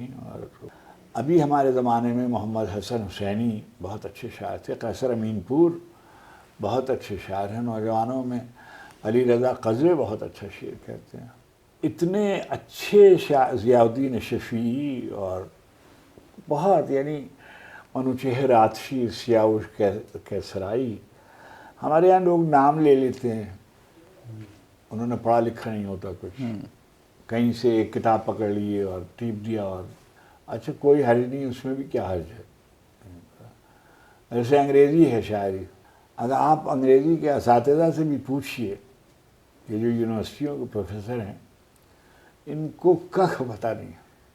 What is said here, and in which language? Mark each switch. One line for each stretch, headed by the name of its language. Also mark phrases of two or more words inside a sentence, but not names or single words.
Urdu: اور ابھی ہمارے زمانے میں محمد حسن حسینی بہت اچھے شاعر تھے. قیصر امین پور بہت اچھے شاعر ہیں. نوجوانوں میں علی رضا قزوے بہت اچھا شعر کہتے ہیں. اتنے اچھے شاعر، ضیاء الدین شفیعی، اور بہت یعنی منوچہر عاطفی، سیاوش کیسرائی. ہمارے یہاں لوگ نام لے لیتے ہیں، انہوں نے پڑھا لکھا نہیں ہوتا کچھ، کہیں سے ایک کتاب پکڑ لیے اور ٹیپ دیا. اور اچھا کوئی حرج نہیں، اس میں بھی کیا حرج ہے. جیسے انگریزی ہے شاعری، اگر آپ انگریزی کے اساتذہ سے بھی پوچھئے، یہ جو یونیورسٹیوں کے پروفیسر ہیں، ان کو کخ پتہ نہیں ہے.